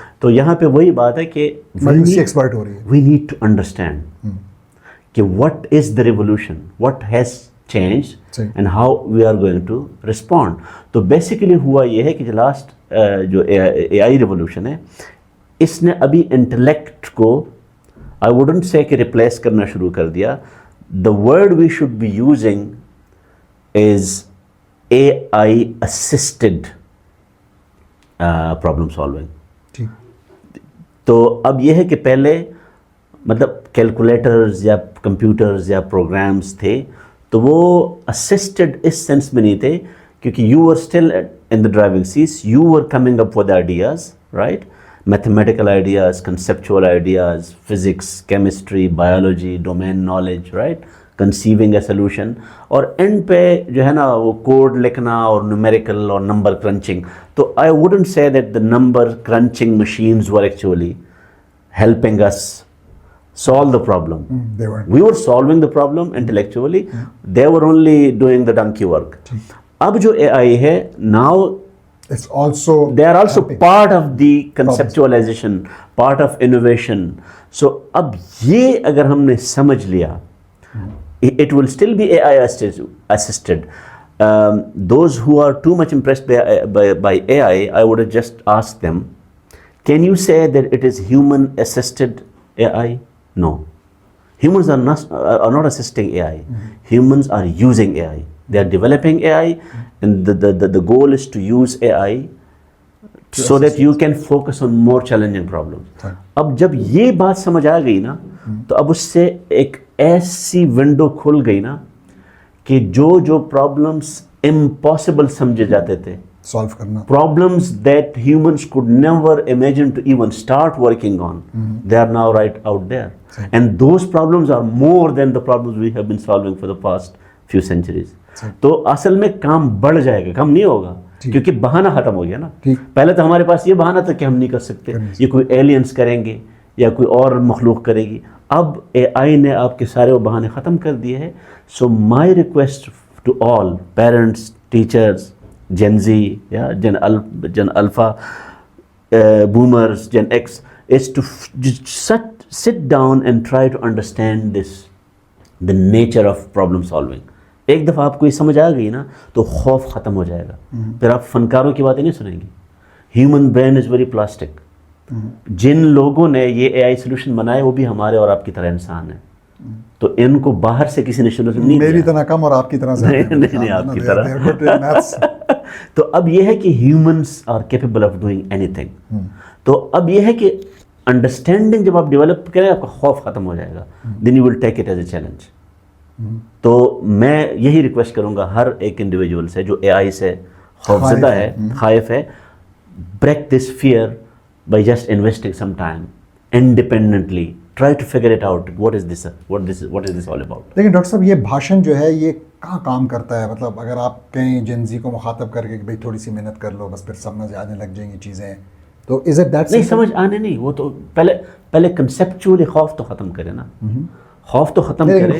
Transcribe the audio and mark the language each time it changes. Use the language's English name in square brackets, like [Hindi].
[Urdu] تو یہاں پہ وہی بات ہے کہ [English] We need to understand کہ what is the revolution, what has change and how we are going to respond. [Urdu] تو بیسیکلی ہوا یہ ہے کہ لاسٹ جو اے آئی ریولیوشن ہے, اس نے ابھی انٹلیکٹ کو [English] I wouldn't say [Urdu] کہ ریپلیس کرنا شروع کر دیا. [English] The word we should be using is AI assisted problem solving. [Urdu] تو اب یہ ہے کہ پہلے مطلب کیلکولیٹرز یا کمپیوٹرز یا پروگرامز تھے, تو وہ اسسٹڈ اس سینس میں نہیں تھے, کیونکہ [English] you were still in the driving seat, you were coming up with ideas, right, mathematical ideas, conceptual ideas, physics, chemistry, biology, domain knowledge, right, conceiving a solution, [Urdu] اور اینڈ پہ جو ہے نا وہ کوڈ لکھنا اور نیومیریکل اور نمبر کرنچنگ. [English] تو I wouldn't say that the number crunching machines were actually helping us solve the problem. We were solving the problem intellectually. They were only doing the donkey work. [Urdu] اب جو AI ہے, [English] now it's also they are also part of the conceptualization, part of innovation. So [Urdu] اب یہ اگر ہم نے سمجھ لیا, [English] it will still be AI assisted. Those who are too much impressed by AI, I would have just asked them, can you say that it is human assisted AI? No. Humans are not assisting AI. Humans are using AI. They are developing AI, and the goal is to use AI so that you can focus on more challenging problems. [Urdu] اب جب یہ بات سمجھ آ گئی نا, تو اب اس سے ایک ایسی ونڈو کھل گئی نا کہ جو پرابلمس امپاسبل سمجھے جاتے تھے, solve کرنا, [English] problems that humans could never imagine to even start working on, they are now right out there. And those problems are more than the problems we have been solving for the past few centuries. [Urdu] تو اصل میں کام بڑھ جائے گا, کم نہیں ہوگا, کیونکہ بہانہ ختم ہو گیا نا. پہلے تو ہمارے پاس یہ بہانہ تھا کہ ہم نہیں کر سکتے, یہ کوئی ایلینز کریں گے یا کوئی اور مخلوق کرے گی. اب اے آئی نے آپ کے سارے وہ بہانے ختم کر دیے ہیں. [English] So my request to all parents, teachers, Gen Z, yeah, Gen Alpha, Boomers, Gen X, is to sit down and try to understand the nature of problem solving. [Urdu] ایک دفعہ آپ کو یہ سمجھ آ گئی نا, تو خوف ختم ہو جائے گا. پھر آپ فنکاروں کی باتیں نہیں سنیں گی. [English] Human brain is very plastic. [Urdu] جن لوگوں نے یہ اے آئی سولوشن بنائے وہ بھی ہمارے اور آپ کی طرح انسان ہیں, تو ان کو باہر سے کسی نے سولوشن نہیں, میری طرح کم اور آپ کی طرح زیادہ, نہیں آپ کی طرح. تو اب یہ ہے کہ [English] Humans are capable of doing any thing. [Urdu] تو اب یہ ہے کہ انڈرسٹینڈنگ جب آپ ڈیولپ کریں, آپ کا خوف ختم ہو جائے گا, [English] Then you will take it as a challenge. [Urdu] تو میں یہی ریکویسٹ کروں گا ہر ایک انڈیویجول سے جو اے آئی سے خوفزدہ ہے, خائف ہے, [English] break this fear by just investing some time independently. Try to figure it out. What is this all about? [Urdu] لیکن ڈاکٹر صاحب یہ بھاشن جو ہے یہ کہاں کام کرتا ہے؟ مطلب اگر آپ کہیں جن زی کو مخاطب کر کے کہ بھائی تھوڑی سی محنت کر لو بس پھر سمجھ آنے لگ جائیں گی چیزیں, تو [English] Is it that? [Urdu] نہیں, سمجھ آنے نہیں, وہ تو پہلے کنسیپچولی خوف تو ختم کرے نا, خوف تو ختم کرے.